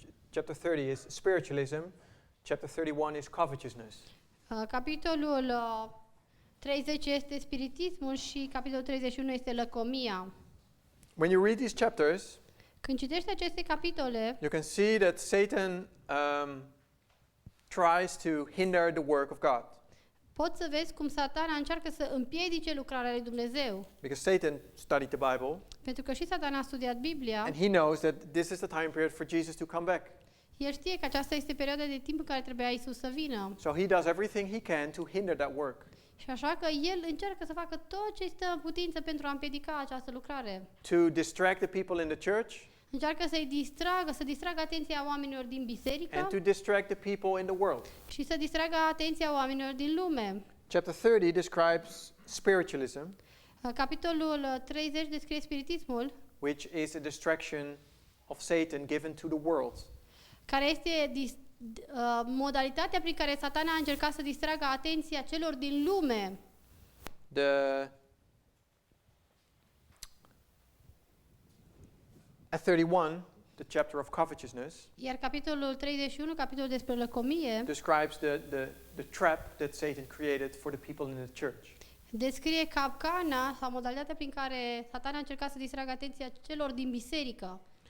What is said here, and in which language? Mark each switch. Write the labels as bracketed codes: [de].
[en] Chapter 30 is spiritualism. Chapter 31 is covetousness. [ro] Capitolul 30 este spiritismul și capitolul 31 este lăcomia. [en] When you read these chapters, [ro] Când citești aceste capitole, [en] you can see that Satan tries to hinder the work of God. [ro] poți să vezi cum Satana încearcă să împiedice lucrarea lui Dumnezeu. [en] Because Satan studied the Bible, [ro] Pentru că și Satana a studiat Biblia, [en] and he knows that this is the time period for Jesus to come back. [ro] el știe că aceasta este perioada de timp în care trebuia Isus să vină. [en] So he does everything he can to hinder that work, [ro] Și așa că el încearcă să facă tot ce stă în putință pentru a împiedica această lucrare. [en] to distract the people in the church, [ro] Încearcă să distragă atenția oamenilor din biserică [en] and to distract the people in the world. [ro] și să distragă atenția oamenilor din lume. [en] Chapter 30 describes spiritualism, [ro] Capitolul 30 descrie spiritismul, [en] which is a distraction of Satan given to the world. [ro] care este modalitatea prin care Satana a încercat să distragă atenția celor din lume. [en] At 31, the chapter of covetousness, [ro] Iar capitolul 31, capitolul despre lăcomie, [en] describes the trap that Satan created for the people in the church. [ro] descrie capcana sau modalitatea prin care Satan a încercat să distragă atenția celor din biserică.